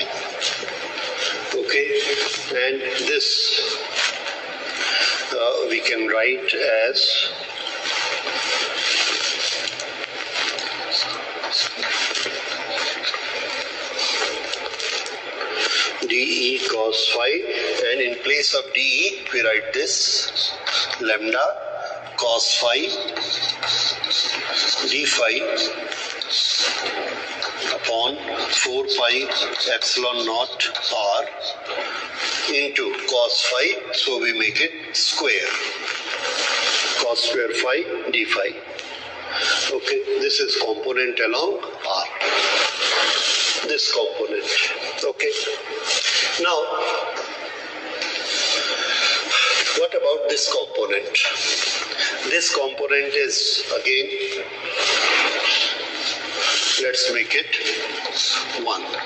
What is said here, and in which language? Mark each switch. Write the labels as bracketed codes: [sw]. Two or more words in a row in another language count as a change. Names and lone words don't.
[en] Okay, and this we can write as dE cos phi, and in place of dE we write this lambda cos phi d phi upon 4 pi epsilon naught r into cos phi, so we make it square, cos square phi d phi. Okay, this is component along r, this component. Okay, now what about this component? This component is again, let's make it 1.